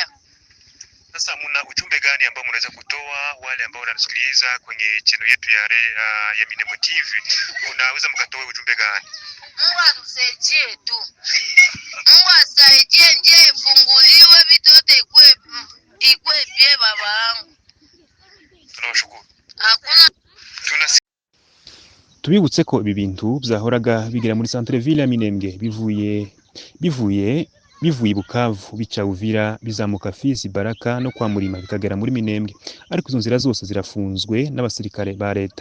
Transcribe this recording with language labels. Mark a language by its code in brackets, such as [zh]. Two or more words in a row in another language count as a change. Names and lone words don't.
[sw] Sasa muna ujumbe gani ambao mnaweza kutoa wale ambao wanatusikiliza kwenye channel yetu ya Minembwe TV? Unaweza mkatoa ujumbe gani? Mungu atusaidie tu. Mungu asaidie, njia ifunguliwe, vitu yote ikue bie baba yangu. Tunawashukuru. Hakuna [rw] Tubibutse ko ibi bintu byahoraga bigera muri [fr] centre ville [rw] ya Minembwe bivuye Bukavu bica Uvira bizamuka Fizi Baraka no kwa Murima bikagera muri Minembwe, ariko izo nzira zose zirafunzwe n'abasirikare ba leta.